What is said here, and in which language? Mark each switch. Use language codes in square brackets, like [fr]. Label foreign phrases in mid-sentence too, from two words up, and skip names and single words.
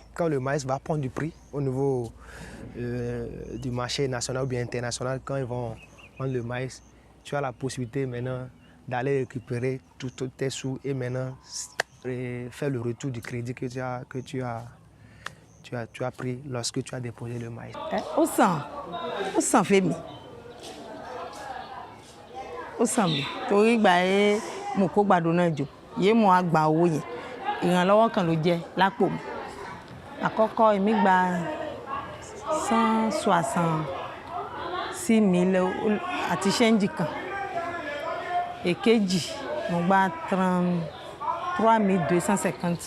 [fr] Quand le maïs va prendre du prix au niveau du marché national ou bien international, quand ils vont vendre le maïs, tu as la possibilité maintenant d'aller récupérer tous tes sous et maintenant faire le retour du crédit que tu as pris lorsque tu as déposé le maïs. Au sang fait mi. Au sang mi. [yo] Torí ìgbà yẹn mo kó gbàdo náà jò. Yé mo á gba owó yẹn. Ìrànlọ́wọ́ kan ló jẹ́ lápò mi. Àkọ́kọ́ èmi gba 166 000 àti ṣẹ́ńjì kan. Èkejì mo gba 33 250.